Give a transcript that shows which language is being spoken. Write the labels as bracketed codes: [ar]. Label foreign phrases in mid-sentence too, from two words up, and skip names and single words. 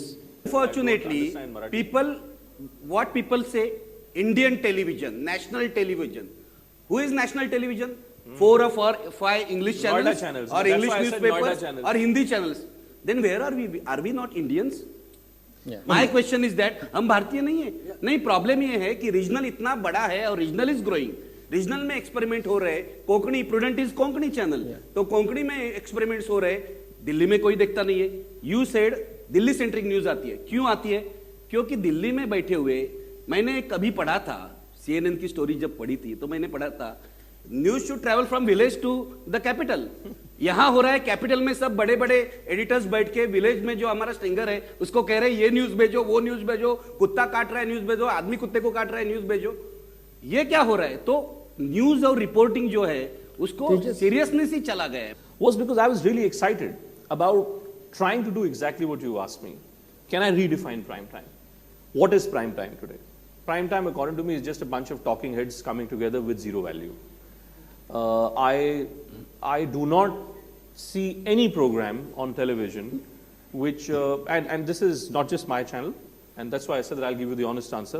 [en] Unfortunately, what people say, Indian television, national television. Who is national television? 4 or 5 English channels, or English newspapers, or Hindi channels. Then where are we? Are we not Indians? My question is that [hi] हम भारतीय नहीं है. नहीं, प्रॉब्लम ये है कि रीजनल इतना बड़ा है और [en] regional is growing. [hi] रीजनल में एक्सपेरिमेंट हो रहे. कोंकणी, [en] Prudent is Konkani channel, [hi] तो कोंकणी में एक्सपेरिमेंट्स हो रहे. दिल्ली में कोई देखता नहीं है. [en] you said Delhi centric news [hi] आती है. क्यों आती है? क्योंकि दिल्ली में बैठे हुए, मैंने कभी पढ़ा था, सीएनएन की स्टोरी जब पढ़ी थी तो मैंने पढ़ा था, [en] news should travel from village to the capital. [hi] यहां हो रहा है कैपिटल में सब बड़े बड़े एडिटर्स बैठ के विलेज में जो हमारा स्टिंगर है उसको कह रहे हैं ये न्यूज भेजो, वो न्यूज भेजो, कुत्ता काट रहा है न्यूज भेजो, आदमी कुत्ते को काट रहा है न्यूज भेजो. ये क्या हो रहा है? तो न्यूज और रिपोर्टिंग जो है उसको सीरियसनेस ही चला गया है. [en] Was because I was really excited about trying to do exactly what you asked me. Can I redefine prime time? What is prime time today? Prime time, according to me, is just a bunch of talking heads coming together with zero value. I do not see any program on television which, and this is not just my channel, and that's why I said that I'll give you the honest answer.